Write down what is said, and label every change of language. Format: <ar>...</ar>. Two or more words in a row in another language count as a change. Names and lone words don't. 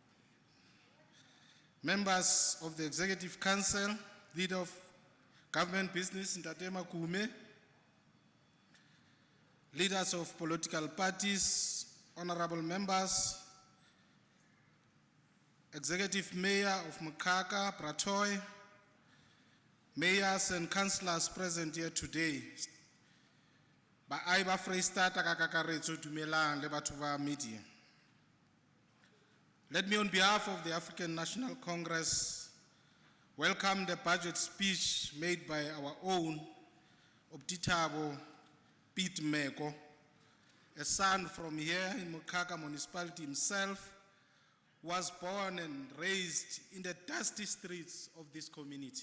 <en>Members of the Executive Council, Leader of Government Business, Ntatema Kume, leaders of political parties, honorable members, Executive Mayor of Mukaka, Pratoy, mayors and councillors present here today,</en> <st>ba aiba Freistata ka kakaretso dumelang le batho ba media.</st> <en>Let me on behalf of the African National Congress welcome the budget speech made by our own Obditabo Pete Meko, a son from here in Mukaka municipality himself, was born and raised in the dusty streets of this community.</en>